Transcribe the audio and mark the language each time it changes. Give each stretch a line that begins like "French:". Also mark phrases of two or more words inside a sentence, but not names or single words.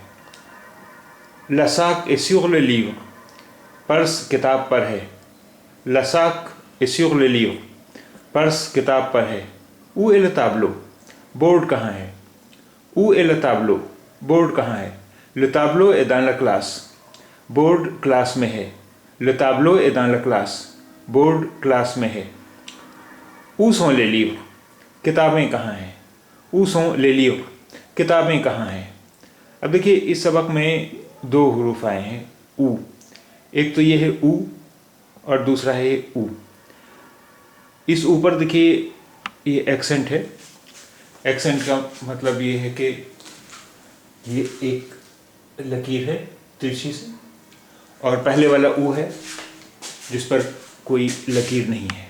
French: le sac est sur le livre,
Hindi: पर्स किताब पर है।
French: le sac est sur le livre,
Hindi: पर्स किताब पर है।
French: où est le tableau,
Hindi: बोर्ड कहाँ है?
French: où est le tableau,
Hindi: बोर्ड कहाँ है?
French: le tableau est dans la classe,
Hindi: बोर्ड क्लास में है।
French: le tableau est dans la classe,
Hindi: बोर्ड क्लास में है।
French: où sont les livres,
Hindi: किताबें कहाँ हैं?
French: où sont les livres,
Hindi: किताबें कहाँ हैं? अब देखिए इस सबक में दो हरूफ आए हैं ऊ। एक तो ये है ऊ और दूसरा है ऊ। इस ऊपर देखिए ये एक्सेंट है। एक्सेंट का मतलब ये है कि ये एक लकीर है तिरछी से, और पहले वाला ऊ है जिस पर कोई लकीर नहीं है।